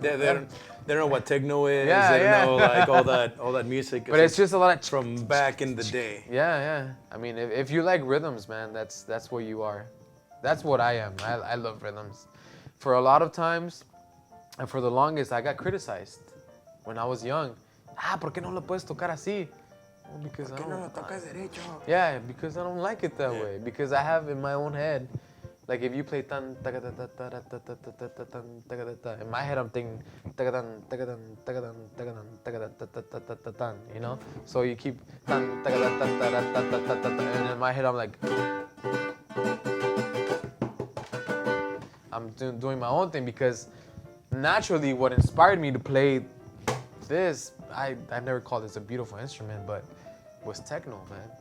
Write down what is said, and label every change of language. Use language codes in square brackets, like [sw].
[en] they don't know what techno is. They don't know like all that music. But it's just a lot of from back in the day. Yeah. I mean, if you like rhythms, man, that's what you are. That's what I am. I love rhythms. For a lot of times, and for the longest, I got criticized when I was young. [es] ¿por qué no lo puedes tocar así? [en] Well, because [es] ¿Por qué no lo tocas derecho? [en] Yeah, because I don't like it that way. Because I have in my own head, like if you play tan tagada ta ta ta ta ta ta tan tagada ta, in my head I'm thinking tagadan tagadan tagadan tagadan tagada ta ta ta ta ta tan, you know? So you keep tan tagada ta ta ta ta ta ta, and in my head I'm like, I'm doing my own thing because naturally what inspired me to play this, I've never called this a beautiful instrument, but was techno, man.